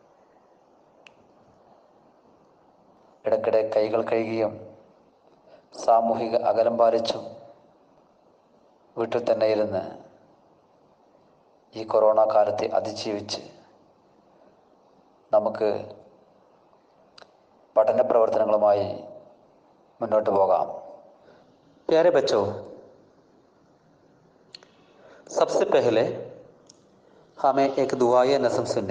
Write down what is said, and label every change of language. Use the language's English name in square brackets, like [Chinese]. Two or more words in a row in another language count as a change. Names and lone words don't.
[Malayalam] ഇടയ്ക്കിടെ കൈകൾ കഴുകിയും സാമൂഹിക അകലം പാലിച്ചും വീട്ടിൽ തന്നെ ഇരുന്ന് ഈ കൊറോണ കാലത്തെ അതിജീവിച്ച് നമുക്ക് പഠന പ്രവർത്തനങ്ങളുമായി മുന്നോട്ട് പോകാം. [Hindi] प्यारे बच्चों, सबसे पहले हमें एक दुआए नज़म सुनने.